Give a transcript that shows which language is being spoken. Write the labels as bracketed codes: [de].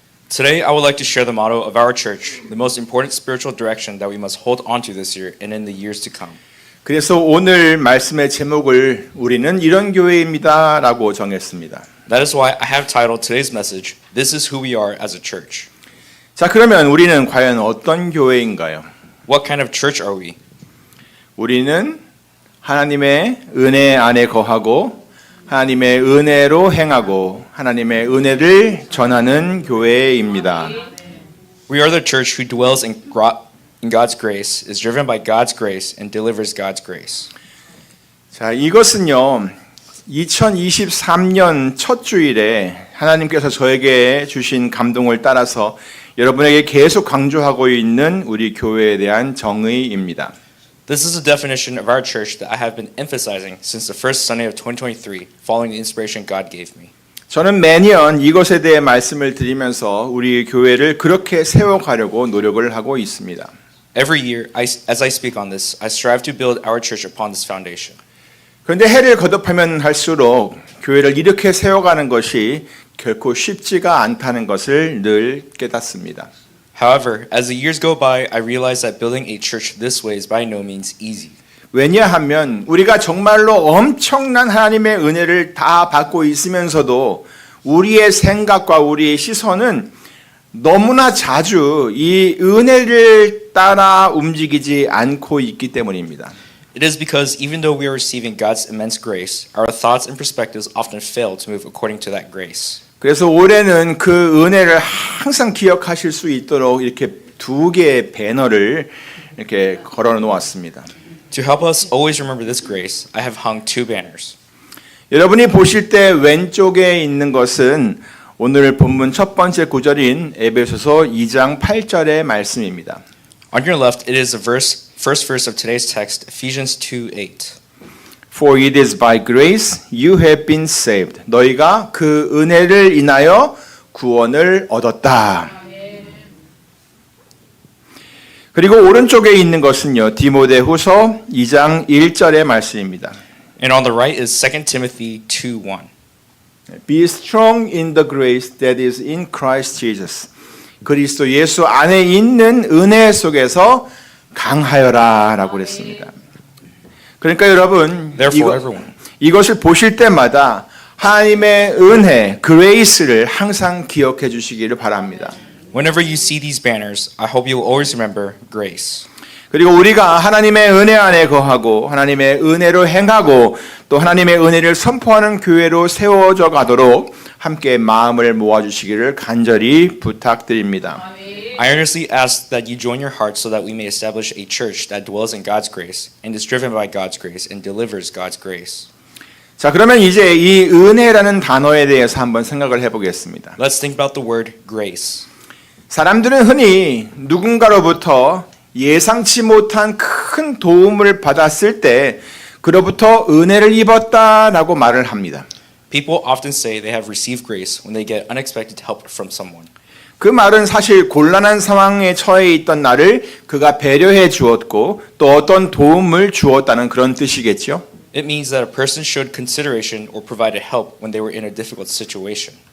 [en] Today, I would like to share the motto of our church, the most important spiritual direction that we must hold onto this year and in the years to come. [ko] 그래서 오늘 말씀의 제목을 우리는 이런 교회입니다라고 정했습니다. [en] That is why I have titled today's message, This is who we are as a church. [ko] 자, 그러면 우리는 과연 어떤 교회인가요? [en] What kind of church are we? [ko] 우리는 하나님의 은혜 안에 거하고 하나님의 은혜로 행하고 하나님의 은혜를 전하는 교회입니다. [en] We are the church who dwells in God's grace, is driven by God's grace, and delivers God's grace. [ko] 자, 이것은요, 2023년 첫 주일에 하나님께서 저에게 주신 감동을 따라서 여러분에게 계속 강조하고 있는 우리 교회에 대한 정의입니다. [en] This is a definition of our church that I have been emphasizing since the first Sunday of 2023, following the inspiration God gave me. [ko] 저는 매년 이것에 대해 말씀을 드리면서 우리 교회를 그렇게 세워가려고 노력을 하고 있습니다. [en] Every year, as I speak on this, I strive to build our church upon this foundation. [ko] 그런데 해를 거듭하면 할수록 교회를 이렇게 세워가는 것이 결코 쉽지가 않다는 것을 늘 깨닫습니다. [en] However, as the years go by, I realize that building a church this way is by no means easy. [ko] 왜냐하면 우리가 정말로 엄청난 하나님의 은혜를 다 받고 있으면서도 우리의 생각과 우리의 시선은 너무나 자주 이 은혜를 따라 움직이지 않고 있기 때문입니다. [en] It is because even though we are receiving God's immense grace, our thoughts and perspectives often fail to move according to that grace. [ko] 그래서 올해는 그 은혜를 항상 기억하실 수 있도록 이렇게 두 개의 배너를 이렇게 걸어 놓았습니다. [en] To help us always remember this grace, I have hung two banners. [ko] 여러분이 보실 때 왼쪽에 있는 것은 오늘 본문 첫 번째 구절인 에베소서 2장 8절의 말씀입니다. [en] On your left, it is the first verse of today's text, Ephesians 2:8. For it is by grace you have been saved. [ko] 너희가 그 은혜를 인하여 구원을 얻었다. 그리고 오른쪽에 있는 것은요, 디모데후서 2장 1절의 말씀입니다. [en] And on the right is 2 Timothy 2:1. Be strong in the grace that is in Christ Jesus. [ko] 그리스도 예수 안에 있는 은혜 속에서 강하여라라고 그랬습니다. 그러니까 여러분, 이것을 보실 때마다 하나님의 은혜, 그레이스를 항상 기억해 주시기를 바랍니다. [en] Whenever you see these banners, I hope you will always remember grace. [ko] 그리고 우리가 하나님의 은혜 안에 거하고 하나님의 은혜로 행하고 또 하나님의 은혜를 선포하는 교회로 세워져 가도록 함께 마음을 모아주시기를 간절히 부탁드립니다. [en] I earnestly ask that you join your hearts so that we may establish a church that dwells in God's grace and is driven by God's grace and delivers God's grace. [ko] 자, 그러면 이제 이 은혜라는 단어에 대해서 한번 생각을 해보겠습니다. [en] Let's think about the word grace. [ko] 사람들은 흔히 누군가로부터 예상치 못한 큰 도움을 받았을 때 그로부터 은혜를 입었다라고 말을 합니다. [en] People often say they have received grace when they get unexpected help from someone. [ko] 그 말은 사실 곤란한 상황에 처해 있던 나를 그가 배려해 주었고 또 어떤 도움을 주었다는 그런 뜻이겠죠. [en] It means that a person showed consideration or provided help when they were in a difficult situation.